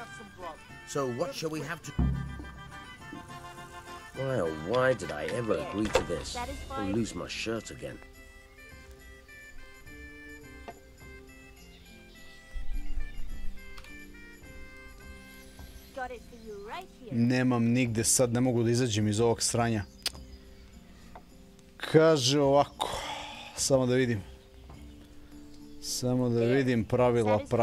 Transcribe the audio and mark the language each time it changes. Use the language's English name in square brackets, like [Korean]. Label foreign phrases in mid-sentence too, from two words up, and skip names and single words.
[English] So what shall we have to... Why oh why did I ever agree to this? I'll lose my shirt again. Got it for you right here. [Serbian] Nemam nigde sad, ne mogu da izađem iz ovog sranja. Kaže ovako, samo da vidim. Samo da vidim pravila.